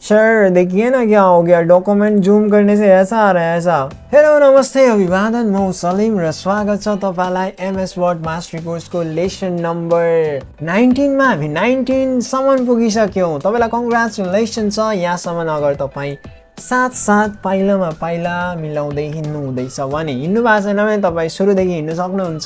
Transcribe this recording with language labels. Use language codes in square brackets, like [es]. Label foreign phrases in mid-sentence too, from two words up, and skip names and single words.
[hi] सर देखिए ना क्या हो गया, डॉक्यूमेंट जूम करने से ऐसा आ रहा है ऐसा। [ne] हेलो नमस्ते अभिवादन, म सलीम र स्वागत छ तपाईलाई एमएस वर्ड मास्टरी कोर्सको [en] lesson number [ne] 19 मा। हामी 19 सम्म पुगिसक्यौं। तपाईलाई कङ्ग्रेचुलेसन छ यहाँसम्म। अगर तपाई साथ पाइलामा पाइला मिलाउँदै हिँड्नु हुँदैछ भने, हिँड्नु भएको छैन भने तपाईँ सुरुदेखि हिँड्नु सक्नुहुन्छ।